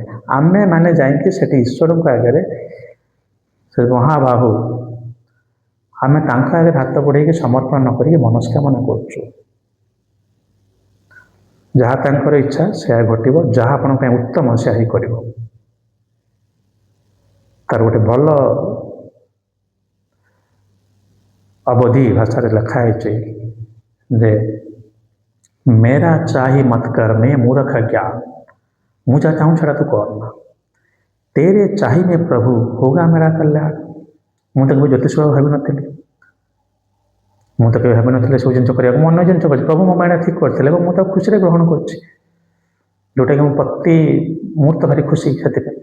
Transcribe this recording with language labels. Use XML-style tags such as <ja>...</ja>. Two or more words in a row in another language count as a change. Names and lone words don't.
<or>ଆମେମାନେ ଯାଇକି ସେଠି ଈଶ୍ୱରଙ୍କ ଆଗରେ, ସେ ମହାବାହୁ, ଆମେ ତାଙ୍କ ଆଗରେ ହାତ ବଢ଼େଇକି ସମର୍ପଣ ନ କରିକି ମନସ୍କାମନା କରୁଛୁ। ଯାହା ତାଙ୍କର ଇଚ୍ଛା ସେୟା ଘଟିବ, ଯାହା ଆପଣଙ୍କ ପାଇଁ ଉତ୍ତମ ସେୟା ହିଁ କରିବ। ତାର ଗୋଟେ ଭଲ ଅବଧି ଭାଷାରେ ଲେଖା ହେଇଛି ଯେ</or> <awa>मेरा चाही मत कर मैं मूर्ख ज्ञान,</awa> <or>ମୁଁ ଯାହା ଚାହୁଁ ସେଟା ତୁ କରନା,</or> <awa>तेरे चाही में प्रभु होगा मेरा कल्याण।</awa> <or>ମୁଁ ତ କେବେ ଜ୍ୟୋତିଷ ଭାବିନଥିଲି, ମୁଁ ତ କେବେ ଭାବିନଥିଲି ସବୁ ଜିନିଷ କରିବାକୁ। ମୁଁ ଅନ୍ୟ ଜିନିଷ କରିଛି, ପ୍ରଭୁ ମୋ ମାଇଣ୍ଡ ଠିକ୍ କରିଥିଲେ ଏବଂ ମୁଁ ତାକୁ ଖୁସିରେ ଗ୍ରହଣ କରୁଛି, ଯେଉଁଟାକି ମୁଁ ପ୍ରତି ମୁହୂର୍ତ୍ତ ଭାରି ଖୁସି ସେଥିପାଇଁ।</or>